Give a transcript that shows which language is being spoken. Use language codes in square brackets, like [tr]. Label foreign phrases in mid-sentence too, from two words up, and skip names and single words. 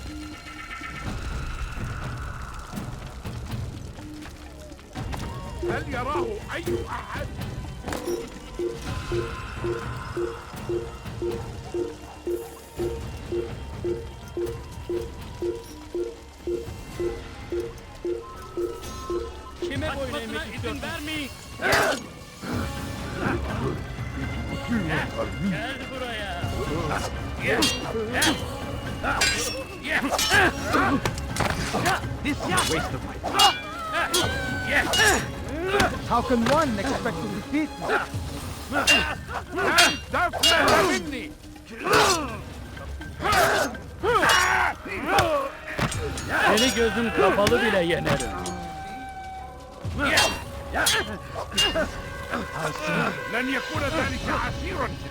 [ar] هل يراه أي أحد؟ [tr] Kime boyun eğmek istiyorsun? Gel buraya. [en] Waste of my time. How can one expect to defeat me? [tr] Seni gözüm kapalı bile yenerim. [ar] لن يكون ذلك عسيرا.